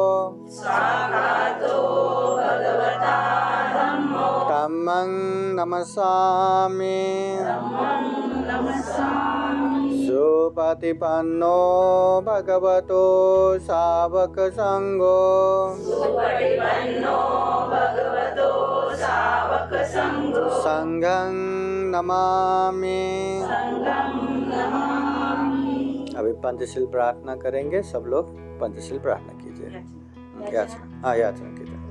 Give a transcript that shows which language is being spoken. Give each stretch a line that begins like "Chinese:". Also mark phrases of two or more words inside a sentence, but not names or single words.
Pali: धम्मं नमस्सामि सुपतिपन्नो भगवतो सावक संघो संघं नमामि।
Hindi: अभी पंचशील प्रार्थना करेंगे। सब लोग पंचशील प्रार्थना कीजिए। याचना कीजिए।